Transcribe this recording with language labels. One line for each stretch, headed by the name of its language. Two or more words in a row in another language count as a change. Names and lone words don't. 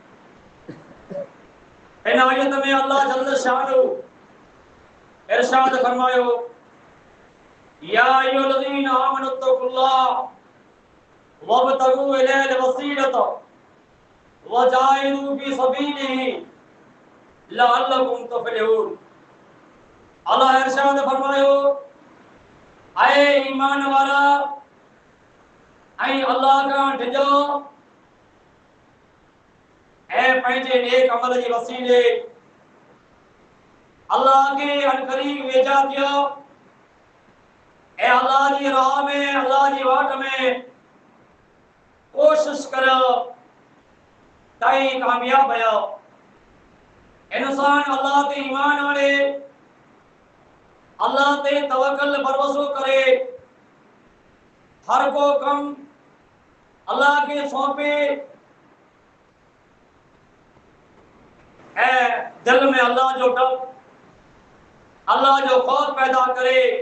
Sindhi: इन आयत में अल्लाह जल्ल शानु इरशाद फरमायो
Arabic: يا أيها الذين آمنوا اتقوا الله وابتغوا إليه الوسيلة وجاهدوا في سبيله لعلكم تفلحون.
Sindhi: अल्लाह इरशाद फरमायो आए ईमान वाला आई अल्लाह का डिजो ऐ पंहिंजे नेक अमल जे वसीले अल्लाह के अनकरीब वेझा थियो ऐ अल्लाह जी राह में अल्लाह जी वाट में कोशिश करो ताई कामयाब भयो। इंसान अल्लाह ते ईमान आने अल्लाह ते तवक्कल भरोसो करे हर को कम अल्लाह के सौंपे ऐ दिल में अल्लाह जो डर अल्लाह जो खौफ पैदा करे